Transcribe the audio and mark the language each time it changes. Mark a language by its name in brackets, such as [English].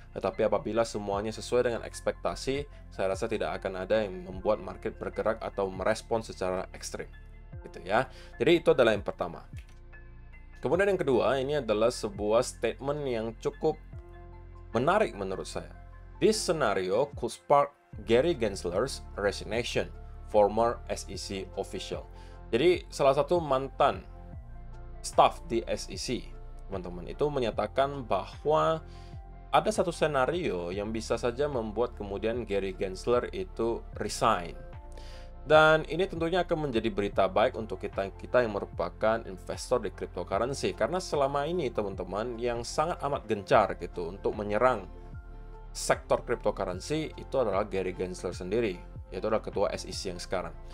[Indonesian] Tetapi apabila semuanya sesuai dengan ekspektasi, saya rasa tidak akan ada yang membuat market bergerak atau merespon secara ekstrim. Gitu ya. Jadi itu adalah yang pertama. Kemudian yang kedua, ini adalah sebuah statement yang cukup menarik menurut saya. [English] This scenario could spark Gary Gensler's resignation, former SEC official. [Indonesian] Jadi salah satu mantan staff di SEC, teman-teman, itu menyatakan bahwa ada satu senario yang bisa saja membuat kemudian Gary Gensler itu resign. Dan ini tentunya akan menjadi berita baik untuk kita yang merupakan investor di cryptocurrency karena selama ini teman-teman yang sangat amat gencar gitu untuk menyerang sektor cryptocurrency itu adalah Gary Gensler sendiri, yaitu adalah ketua SEC yang sekarang.